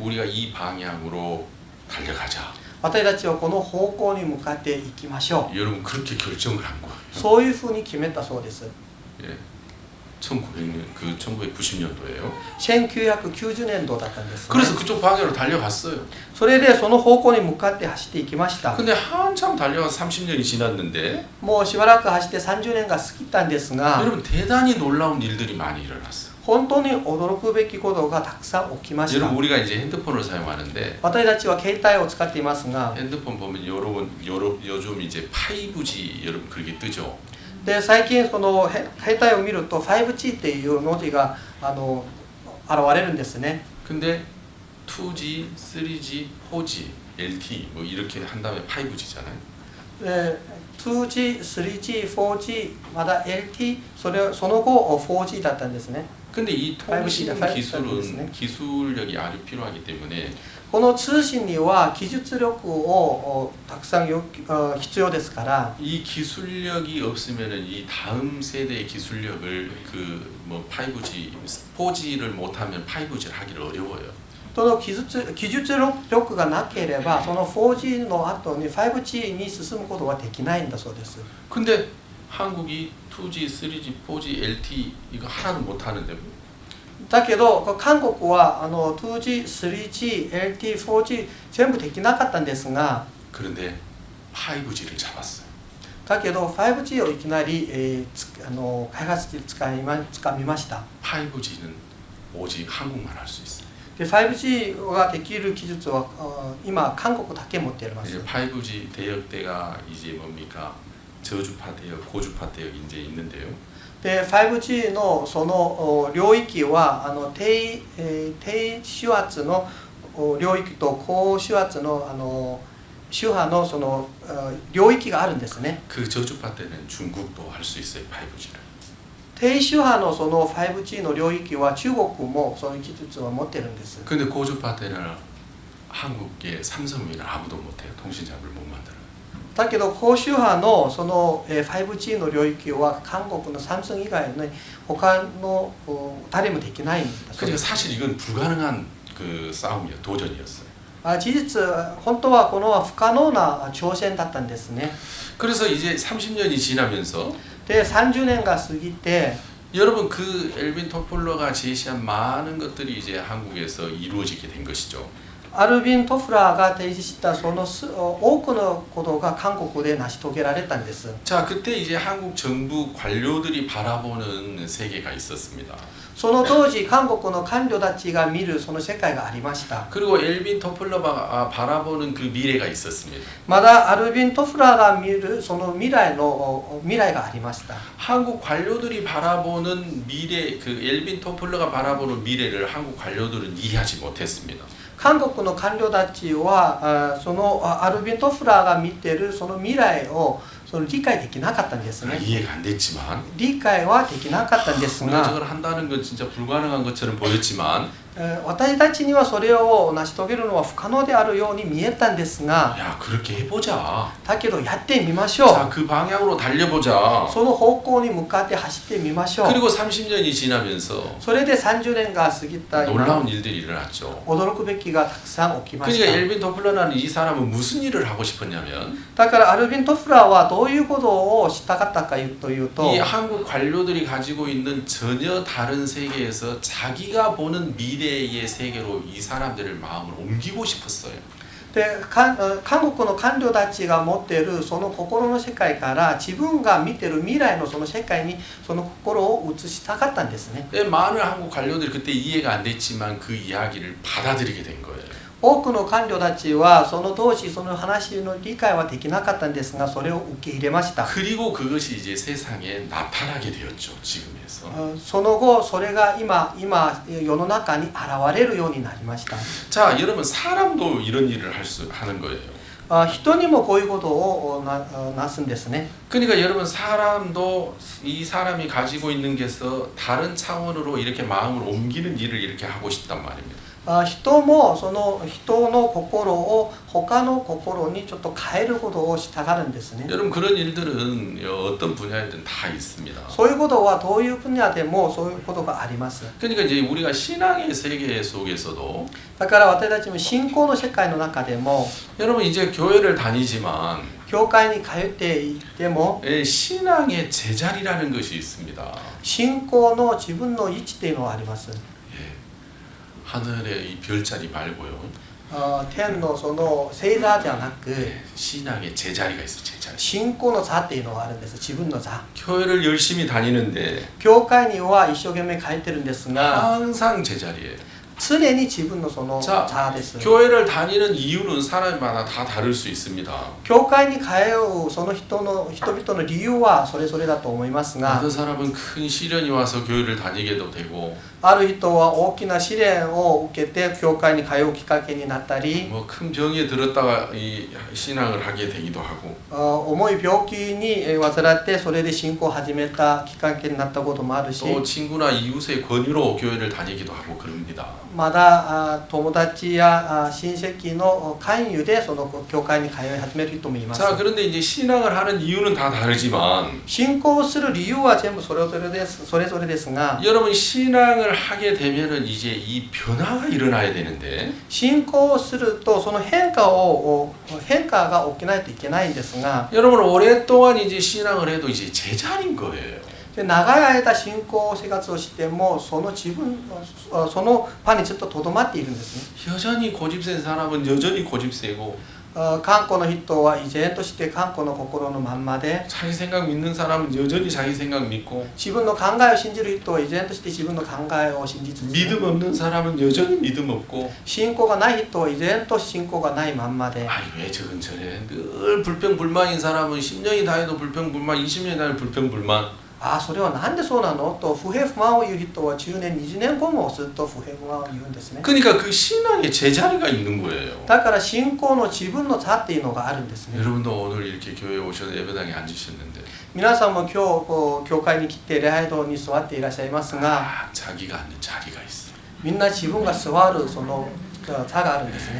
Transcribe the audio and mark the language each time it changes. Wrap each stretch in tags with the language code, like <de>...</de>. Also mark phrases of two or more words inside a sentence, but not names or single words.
<ko>우리가 이 방향으로 달려가자.</ko> <ja>私たちはこの方向に向かっていきましょう。</ja> <ko>여러분 그렇게 결정을 한 거예요.</ko> <ja>そういうふうに決めたそうです。</ja> <ko>예. 1900년 그 1990년도예요.</ko> <ja>1990 年度だったんです、ね。</ja> <ko>그래서 그쪽 방향으로 달려갔어요.</ko> <ja>それでその方向に向かって走っていきました。</ja> <ko>근데 한참 달려가서 30년이 지났는데</ko> <ja>もうしばらく走って30年が過ぎたんですが、</ja> <ko>여러분 대단히 놀라운 일들이 많이 일어났어요.</ko> <ja>本当に驚くべきことがたくさん起きました。</ja> <ko>여러분 우리가 이제 핸드폰을 사용하는데</ko> <ja>私たちは携帯を使っていますが、</ja> <ko>핸드폰 보면 요즘 이제 5G 여러분 그렇게 뜨죠.</ko> <ja>で最近その携帯を見ると 5G っていう文字が現れるんですね。</ja> <ko>근데 2G, 3G, 4G, LTE 뭐 이렇게 한 다음에 5G잖아요.</ko> <ja>で 2G、3G、4G、まだ LT、その後 4G だったんですね。</ja> <ko>근데 이 통신 5G 기술은 기술력이 아주 필요하기 때문에</ko> <ja>この通信には技術力をたくさん必要ですから</ja> <ko>이 기술력이 없으면은 이 다음 세대의 기술력을 그 뭐 5G, 4G를 못하면 5G를 하기를 어려워요.</ko> <ja>その技術力がなければその 4G の後に 5G に進むことはできないんだそうです。</ja> <ko>근데 한국이 2G, 3G, 4G, LTE 이거 하나도 못하는데</ko> <ja>だけど韓国は2G、3G、LT、4G 全部できなかったんですが</ja> <ko>그런데 5G를 잡았어요.</ko> <ja>だけど 5G をいきなり、開発でつかみました。</ja> <ko>5G는 오직 한국만 할 수 있어요.</ko> <ja>で 5G ができる技術は今韓国だけ持っています。</ja> <ko>이제 5G 대역대가 이제 뭡니까 저주파 대역, 고주파 대역 이제 있는데요.</ko> <ja>で 5G のその領域は低周圧の領域と高周圧の周波のその領域があるんですね。</ja> <ko>그 저주파 때는 중국도 할 수 있어요 5G를.</ko> <ja>低周波のその 5G の領域は中国もそういう技術を持ってるんです。</ja> <ko>근데 고주파 때는 한국의 삼성 외에는 아무도 못해요. 통신잡을 못 만들어요.</ko> <ja>だけど高周波のその 5G の領域は韓国のサムスン以外の他の誰もできないんだそうで</ja> <ko>그러니까</ko> <ja>す。</ja> <ko>사실 이건 불가능한 그 싸움이에요. 도전이었어요.</ko> <ja>事実本当はこの不可能な挑戦だったんですね。</ja> <ko>그래서 이제 30년이 지나면서</ko> <ja>で30年が過ぎて</ja> <ko>여러분 그 엘빈 토플러가 제시한 많은 것들이 이제 한국에서 이루어지게 된 것이죠.</ko> <ja>アルビン・トフラーが提示したその多くのことが韓国で成し遂げられたんです。</ja> <ko>자, 그때 이제 한국 정부 관료들이 바라보는 세계가 있었습니다.</ko> <ja>その当時韓国の官僚たちが見るその世界がありました。</ja> <ko>그리고 엘빈 토플러가 바라보는 그 미래가 있었습니다.</ko> <ja>まだアルビン・トフラーが見るその未来がありました。</ja> <ko>한국 관료들이 바라보는 미래, 그 엘빈 토플러가 바라보는 미래를 한국 관료들은 이해하지 못했습니다.</ko> <ja>韓国の官僚たちはそのアルビン・トフラーが見ているその未来をその理解できなかったんですね。</ja> <ko>이해가 안 됐지만</ko> <ja>理解はできなかったんです</ja> <ko>우리가</ko> <ja>が、</ja> <ko>저걸 한다는 건 진짜 불가능한 것처럼 보였지만</ko> <ja>私たちにはそれを成し遂げるのは不可能であるように見えたんですが、</ja> <ko>야, 그렇게 해보자.</ko> <ja>だけどやってみましょ</ja> <ko>자,</ko> <ja>う。</ja> <ko>그 방향으로 달려보자.</ko> <ja>その方向に向かって走ってみましょう。</ja> <ko>그리고 30년이 지나면서</ko> <ja>それで30年が過ぎた今、</ja> <ko>놀라운 일들이 일어났죠.</ko> <ja>驚くべきがたくさん起きまし</ja> <ko>그러니까</ko> <ja>た。</ja> <ko>엘빈 토플러라는 이 사람은 무슨 일을 하고 싶었냐면</ko> <ja>だからアルビン・トフラーはどういうことをしたかったかというと、</ja> <ko>이 한국 관료들이 가지고 있는 전혀 다른 세계에서 자기가 보는 미래의 세계로 이 사람들의 마음을 옮기고 싶었어요.</ko> <ja>で韓国の官僚たちが持っているその心の世界から自分が見ている未来のその世界にその心を移したかったんですね。</ja> <ko>많은 한국 관료들이 그때 이해가 안 됐지만 그 이야기를 받아들이게 된 거예요.</ko> <ja>多くの官僚たちはその当時その話の理解はできなかったんですが、それを受け入れました。</ja> <ko>그리고 그것이 이제 세상에 나타나게 되었죠. 지금에서.</ko> <ja>その後それが今世の中に現れるようになりました。</ja> <ko>자, 여러분 사람도 이런 일을 하는 거예요.</ko> <ja>人にもこういうことをなすんですね。</ja> <ko>그러니까 여러분 사람도 이 사람이 가지고 있는 게서 다른 차원으로 이렇게 마음을 옮기는 일을 이렇게 하고 싶단 말입니다.</ko> <ja>人もその人の心を他の心にちょっと変えることをしたがるんですね。</ja> <ko>여러분 그런 일들은 어떤 분야에든 다 있습니다.</ko> <ja>そういうことはどういう分野でもそういうことがあります。</ja> <ko>그러니까 이제 우리가 신앙의 세계 속에서도</ko> <ja>だから私たちも信仰の世界の中でも</ja> <ko>여러분 이제 교회를 다니지만</ko> <ja>教会に通っていても</ja> <ko>신앙의 제자리라는 것이 있습니다.</ko> <ja>信仰の自分の位置っていうのはあります。</ja> <ko>하늘의 이 별자리 말고요.</ko> <ja>天のその星座じゃなく</ja> <ko>신앙의 제자리가 있어, 제자리.</ko> <ja>信仰の座っていうのがあるんです。自分の座。</ja> <ko>교회를 열심히 다니는데</ko> <ja>教会には一生懸命通ってるんですが、</ja> <ko>항상 제자리예요.</ko> <ja>常に自分のその</ja> <ko>자,</ko> <ja>座です。</ja> <ko>교회를 다니는 이유는 사람마다 다 다를 수 있습니다.</ko> <ja>教会に通うその人々の理由はそれぞれだと思いますが、</ja> <ko>어떤 사람은 큰 시련이 와서 교회를 다니게도 되고</ko> <ja>ある人は大きな試練を受けて教会に通うきっかけになったり、</ja> <ko>뭐 큰 병에 들었다가 이 신앙을 하게 되기도 하고</ko> <ja>重い病気に患ってそれで信仰を始めたきっかけになったこともあるし、</ja> <ko>또 친구나 이웃의 권유로 교회를 다니기도 하고 그럽니다.</ko> <ja>まだ友達や親戚の勧誘でその教会に通い始める人もいます。</ja> <ko>자, 그런데 이제 신앙을 하는 이유는 다 다르지만</ko> <ja>信仰をする理由は全部それぞれですが、</ja> <ko>여러분 신앙을 하게 되면은 이제 이 변화가 일어나야 되는데</ko> <ja>信仰をするとその変化が起きないといけないんですが、</ja> <ko>여러분 오랫동안 이제 신앙을 해도 이제 제자리인 거예요.</ko> <ja>で長い間信仰生活をしてもそのその場にちょっととどまっているんですね。</ja> <ko>여전히 고집센 사람은 여전히 고집세고</ko> <ja>頑固の人は依然として頑固の心のまんまで、</ja> <ko>자기 생각 믿는 사람은 여전히 자기 생각 믿고</ko> <ja>自分の考えを信じる人は依然として自分の考えを信じつつ、</ja> <ko>믿음 없는 사람은 여전히 믿음 없고</ko> <ja>信仰がない人は依然と信仰がないまんまで、</ja> <ko>아니 왜 저건 저래 늘 불평불만인 사람은 10년이 다 해도 불평불만 20년이 다 해도 불평불만</ko> <ja>それはなんでそうなのと不平不満を言う人は10年20年後もずっと不平不満を言うんですね。</ja> <ko>그러니까 그 신앙의 제자리가 있는 거예요.</ko> <ja>だから信仰の自分の座っていうのがあるんですね。</ja> <ko>여러분도 오늘 이렇게 교회에 오셔서 예배당에 앉으셨는데</ko> <ja>皆さんも今日教会に来て礼拝堂に座っていらっしゃいますが、</ja> <ko>자기가 앉는 자리가 있어.</ko> <ja>みんな自分が座るその座があるんですね。</ja>